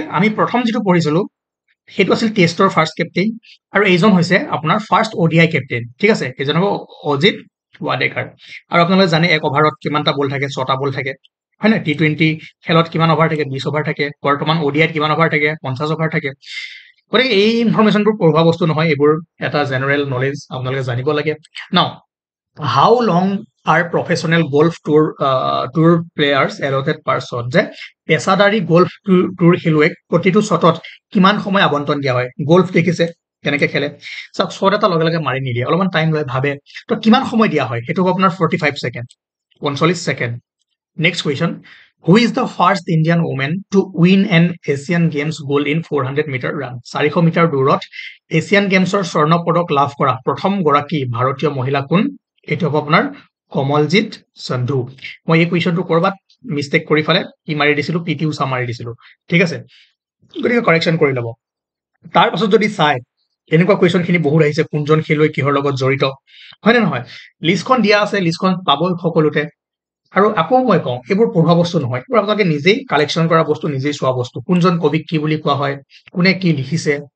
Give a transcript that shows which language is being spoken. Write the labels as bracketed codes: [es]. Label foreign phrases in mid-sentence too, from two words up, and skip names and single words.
[as] আমি প্ৰথম যেটো পঢ়িছিলো হেতু আছিল টেষ্টৰ [en] first captain [as] আৰু এইজন হৈছে আপোনাৰ [en] first ODI captain [as] ঠিক আছে এজন হ'ব অজিত ৱাডেকাৰ আৰু আপোনালোকে জানে এক ওভাৰত কিমানটা বল থাকে 6টা বল থাকে হয় না T20 খেলত কিমান ওভাৰ থাকে 20 ওভাৰ থাকে বৰ্তমান ODI কিমান ওভাৰ থাকে 50 ওভাৰ থাকে গতিকে এই ইনফৰমেশনবোৰ পঢ়া বস্তু নহয় এবোৰ এটা [en] general knowledge [as] আপোনালোকে জানিব লাগে নাও [en] how long are professional golf tour players allotted per shot [as] যে পেছাদাৰী গল্ফ টুৰ খেলুৱৈক প্ৰতিটো শটত কিমান সময় আবণ্টন দিয়া হয় গল্ফ দেখিছে কেনেকৈ খেলে সব শট এটা লগে লগে মাৰি নিদিয়ে অলপমান টাইম লৈ ভাবে তো কিমান সময় দিয়া হয় হেতু আপোনাৰ 45 সেকেন্ড [en] 39 সেকেন্ড next question who is the first Indian woman to win an Asian Games gold in 400 meter run [as] 400 মিটাৰ দৌৰত এছিয়ান গেমছৰ স্বৰ্ণ পদক লাভ কৰা প্ৰথম গৰাকী ভাৰতীয় মহিলা কোন এটো হ'ব আপোনাৰ কমলজিৎ সন্ধু মই এই কুৱেশ্যনটো কৰবাত মিস্টেক কৰি ফেলে কি মাৰি দিছিলো পিটি উষা মাৰি দিছিলো ঠিক আছে গতিকে কাৰেকচন কৰি লব তাৰ পাছত যদি চাই এনেকুৱা কুৱেশ্যন খিনি বহুত আহিছে কোনজন খেলুৱৈ কিহৰ লগত জড়িত হয় না নহয় লিষ্টখন দিয়া আছে লিষ্টখন পাব সকলোতে আৰু আকৌ মই কওঁ এবোৰ পঢ়া বস্তু নহয় এবোৰ আপোনালোকে নিজেই কালেকচন কৰা বস্তু নিজেই চোৱা বস্তু কোনজন কবিক কি বুলি কোৱা হয় কোনে কি লিখিছে